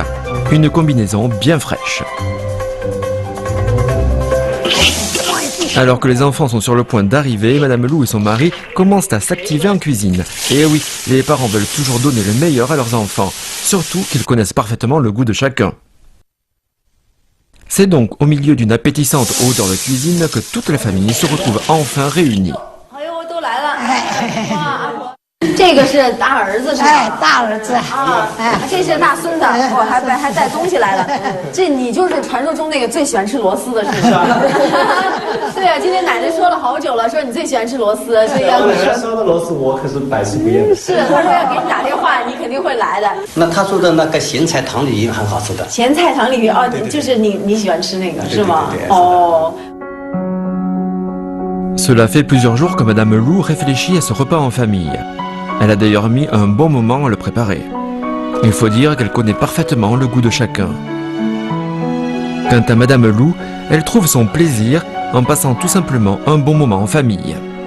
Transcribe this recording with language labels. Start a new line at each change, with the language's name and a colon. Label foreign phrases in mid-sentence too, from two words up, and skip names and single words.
French: Une combinaison bien fraîche. Alors que les enfants sont sur le point d'arriver, Madame Lou et son mari commencent à s'activer en cuisine. Et oui, les parents veulent toujours donner le meilleur à leurs enfants, surtout qu'ils connaissent parfaitement le goût de chacun. C'est donc au milieu d'une appétissante odeur de cuisine que toute la famille se retrouve enfin réunie.
Chinese: 这个是大儿子是吧？哎，大儿子啊，这是大孙子，还带东西来了。这你就是传说中那个最喜欢吃螺丝的是吧？对啊，今天奶奶说了好久了，说你最喜欢吃螺丝，所以要你说。说的螺丝我可是百吃不厌。是，他说要给你打电话，你肯定会来的。那他说的那个咸菜塘鲤鱼很好吃的。咸菜塘鲤鱼哦，就是你喜欢吃那个是吗？哦。
French: Cela fait plusieurs jours que Madame Lou réfléchit à ce repas en famille. Elle a d'ailleurs mis un bon moment à le préparer. Il faut dire qu'elle connaît parfaitement le goût de chacun. Quant à Madame Lou, elle trouve son plaisir en passant tout simplement un bon moment en famille.